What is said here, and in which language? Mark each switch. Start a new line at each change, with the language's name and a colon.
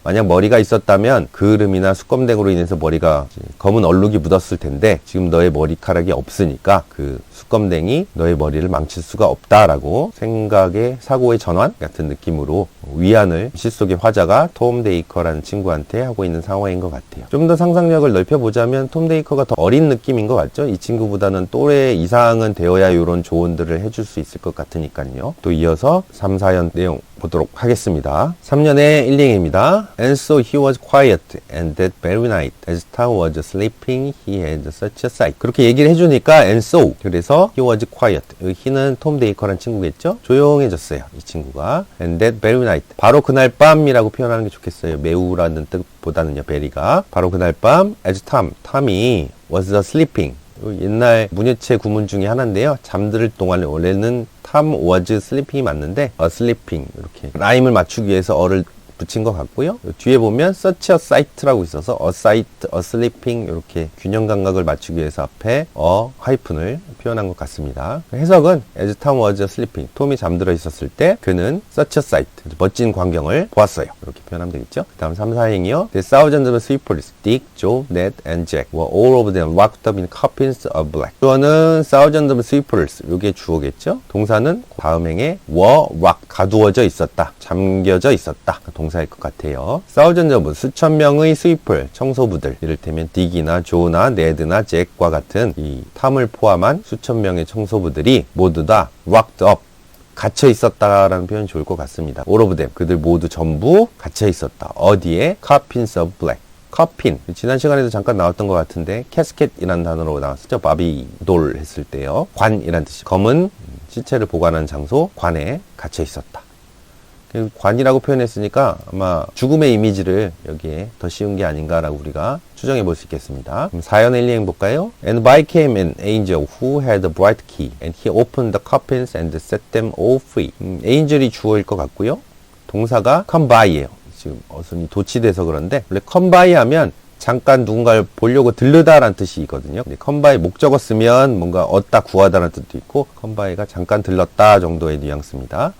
Korean: 만약 머리가 있었다면 그을음이나 숯검댕으로 인해서 머리가 검은 얼룩이 묻었을 텐데 지금 너의 머리카락이 없으니까 그 숯검댕이 너의 머리를 망칠 수가 없다라고 생각의 사고의 전환 같은 느낌으로 위안을 실속의 화자가 톰 데이커라는 친구한테 하고 있는 상황인 것 같아요. 좀 더 상상력을 넓혀보자면 톰 데이커가 더 어린 느낌인 것 같죠. 이 친구보다는 또래 이상은 되어야 이런 조언들을 해줄 수 있을 것 같으니까요. 또 이어서 3, 4연 내용 보도록 하겠습니다. 3년의 1행입니다.
English: And so he was quiet, and that very night, as Tom was sleeping, he had such a sight.
Korean: 그렇게 얘기를 해주니까
English: and so,
Korean: 그래서
English: he was quiet.
Korean: 여기 he는 톰 데이커라는 친구겠죠? 조용해졌어요, 이 친구가.
English: And that very night,
Korean: 바로 그날 밤이라고 표현하는 게 좋겠어요. 매우라는 뜻보다는요, 베리가. 바로 그날 밤, as 톰이
English: was sleeping.
Korean: 옛날 문예체 구문 중에 하나인데요. 잠들 동안 원래는
English: Tom was sleeping
Korean: 이 맞는데 sleeping 이렇게 라임을 맞추기 위해서 어를 붙인 것 같고요. 뒤에 보면
English: such a sight
Korean: 라고 있어서
English: a sight, a sleeping
Korean: 이렇게 균형 감각을 맞추기 위해서 앞에 a 하이픈을 표현한 것 같습니다. 해석은
English: as Tom was sleeping,
Korean: 톰이 잠들어 있었을 때 그는
English: such a sight,
Korean: 멋진 광경을 보았어요. 이렇게 표현하면 되겠죠. 그 다음 3, 4행이요.
English: The thousands of sweepers, Dick, Joe, Ned, and Jack were all of them locked up in coffins of black.
Korean: 주어는
English: thousands of sweepers,
Korean: 이게 주어겠죠. 동사는 다음 행에
English: were locked,
Korean: 가두어져 있었다, 잠겨져 있었다, 동사일 것 같아요.
English: thousands of,
Korean: 수천 명의 sweeper, 청소부들, 이를테면 딕이나 조나 네드나 잭과 같은 이 탐을 포함한 수천 명의 청소부들이 모두 다
English: locked up,
Korean: 갇혀 있었다라는 표현이 좋을 것 같습니다.
English: all of them,
Korean: 그들 모두 전부 갇혀 있었다. 어디에?
English: coffins of black.
Korean: 커핀, 지난 시간에도 잠깐 나왔던 것 같은데 캐스켓이라는 단어로 나왔었죠. 바비 돌 했을 때요. 관이란 뜻이, 검은 시체를 보관하는 장소, 관에 갇혀 있었다. 관이라고 표현했으니까 아마 죽음의 이미지를 여기에 더 씌운 게 아닌가라고 우리가 추정해 볼 수 있겠습니다. 4연의 1행 볼까요?
English: And by came an angel who had a bright key, and he opened the coffins and set them all free.
Korean: angel이 주어일 것 같고요. 동사가
English: come by
Korean: 예요. 지금 어순이 도치돼서 그런데 원래
English: come by
Korean: 하면 잠깐 누군가를 보려고 들르다라는 뜻이거든요. 근데
English: come by
Korean: 목적어 쓰면 뭔가 얻다, 구하다라는 뜻도 있고 come by가 잠깐 들렀다 정도의 뉘앙스입니다.